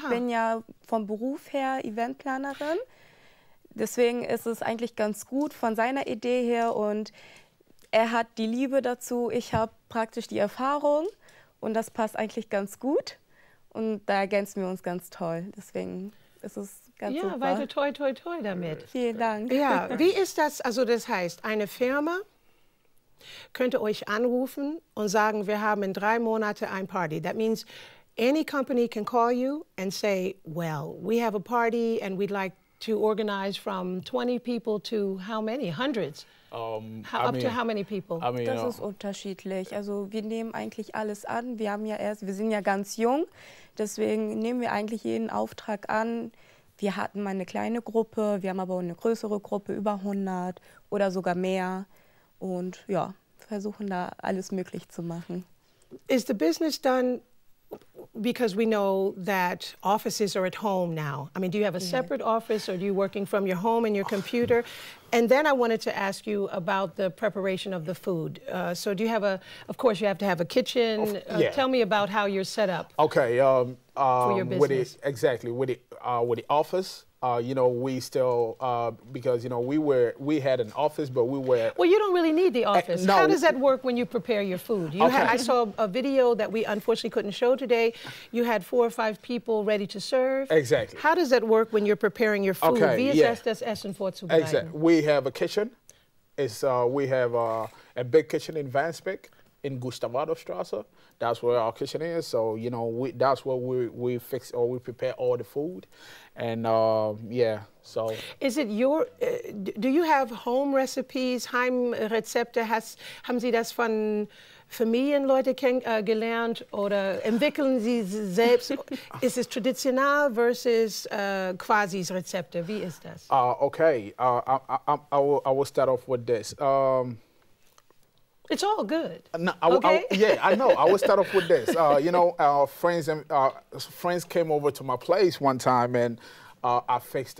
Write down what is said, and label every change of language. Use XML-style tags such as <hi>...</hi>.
<de>Ich bin ja vom Beruf her Eventplanerin. Deswegen ist es eigentlich ganz gut von seiner Idee her und er hat die Liebe dazu, ich habe praktisch die Erfahrung und das passt eigentlich ganz gut und da ergänzen wir uns ganz toll. Deswegen ist es ganz Ja, super. weiter toi, toi, toi damit. Vielen Dank. Ja, wie ist das? Also das heißt, eine Firma könnte euch anrufen und sagen, wir haben in 3 Monaten ein Party.</de> <en>That means any company can call you and say, well, we have a party and we'd like to organize from 20 people to how many? Hundreds? Up to how many people? I mean,</en> <de>Das ist unterschiedlich. Also wir nehmen eigentlich alles an. Wir sind ja ganz jung, deswegen nehmen wir eigentlich jeden Auftrag an. Wir hatten mal eine kleine Gruppe, wir haben aber auch eine größere Gruppe, über 100 oder sogar mehr. Und ja, versuchen da alles möglich zu machen.</de> <en>Is the business done because we know that offices are at home now. I mean, do you have a separate office, or are you working from your home and your computer? And then I wanted to ask you about the preparation of the food. So do you have of course you have to have a kitchen. Tell me about how you're set up. Okay. For your business. With the office. You know, we still, because, you know, we had an office, but we were... Well, you don't really need the office. No. How does that work when you prepare your food? I saw a video that we unfortunately couldn't show today. You had 4 or 5 people ready to serve. Exactly. How does that work when you're preparing your food? Okay,</en> <de>Wie ist das Essen vorzubereiten?</de> <en>Exactly. We have a kitchen. We have a big kitchen in Vansbeek, in Gustavadorfstrasse. That's where our kitchen is. So, you know, that's where we fix or we prepare all the food. And yeah, so. Is it your, do you have home recipes, Heimrezepte?</en> <de>Haben Sie das von Familienleute gelernt oder entwickeln Sie selbst? Ist es traditional versus Kwasis Rezepte? Wie ist das?</de> <en>Okay, I will start off with this. It's all good. No, okay? Yeah, I know. I will start off with this. You know, friends came over to my place one time, and I fixed.</en>